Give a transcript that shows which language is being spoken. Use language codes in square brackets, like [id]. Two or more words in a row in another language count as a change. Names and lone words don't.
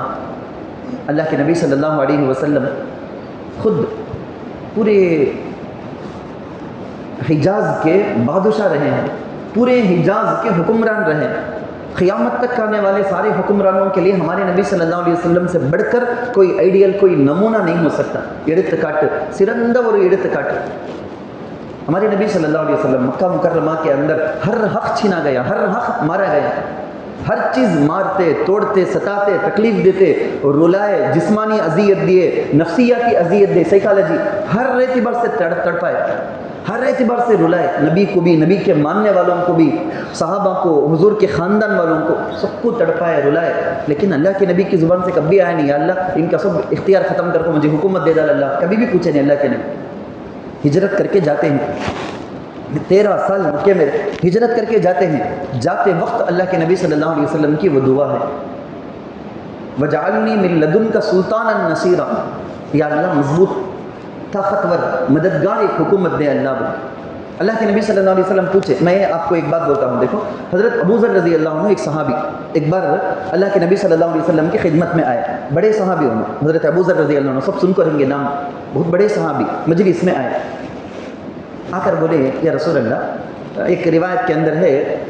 [ur] اللہ کے نبی صلی اللہ علیہ وسلم خود پورے حجاز کے بادشاہ رہے ہیں، پورے حجاز کے حکمران رہے ہیں۔ قیامت تک آنے والے سارے حکمرانوں کے لیے ہمارے نبی صلی اللہ علیہ وسلم سے بڑھ کر کوئی آئیڈیل، کوئی نمونہ نہیں ہو سکتا۔ [ta] எடுத்துக்காட்டு சிறந்த ஒரு எடுத்துக்காட்டு [ur] ہمارے نبی صلی اللہ علیہ وسلم مکہ مکرمہ کے اندر ہر حق چھینا گیا، ہر حق مارا گیا، ہر چیز مارتے، توڑتے، ستاتے، تکلیف دیتے، رلائے، جسمانی اذیت دیے، نفسیاتی اذیت دے، سائیکالوجی، ہر اعتبار سے تڑپائے، ہر اعتبار سے رلائے، نبی کو بھی، نبی کے ماننے والوں کو بھی، صحابہ کو، حضور کے خاندان والوں کو، سب کو تڑپائے، رلائے، لیکن اللہ کے نبی کی زبان سے کبھی آیا نہیں یا اللہ ان کا سب اختیار ختم کر کو مجھے حکومت دے ڈال، اللہ کبھی بھی پوچھے نہیں اللہ کے نبی۔ ہجرت کر کے جاتے ہیں، 13 سال مکے میں ہجرت کر کے جاتے ہیں، جاتے وقت اللہ کے نبی صلی اللہ علیہ وسلم کی وہ دعا ہے، [ar] وجعلنی من لدنک سلطانا نصیرا، [ur] یا اللہ مضبوط طاقتور مددگار ایک حکومت دے اللہ بول۔ اللہ کے نبی صلی اللہ علیہ وسلم پوچھے، میں آپ کو ایک بات بولتا ہوں، دیکھو حضرت ابو ذر رضی اللہ عنہ ایک صحابی ایک بار اللہ کے نبی صلی اللہ علیہ وسلم کی خدمت میں آئے، بڑے صحابی ہوں، حضرت ابو ذر رضی اللہ عنہ سب سن کر ہوں گے نام، بہت بڑے صحابی، مجلس میں آئے، آ کر بولے [ar] یا رسول اللہ، [ur] ایک روایت کے اندر ہے